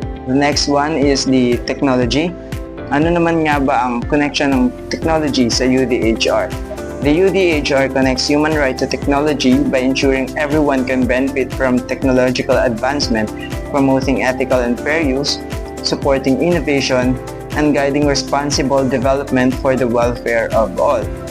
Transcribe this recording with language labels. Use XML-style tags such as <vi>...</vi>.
<en>The next one is the technology.</en> <tl>Ano naman nga ba ang connection ng technology sa UDHR?</tl> <en>The UDHR connects human right to technology by ensuring everyone can benefit from technological advancement, promoting ethical and fair use, supporting innovation, and guiding responsible development for the welfare of all.</en>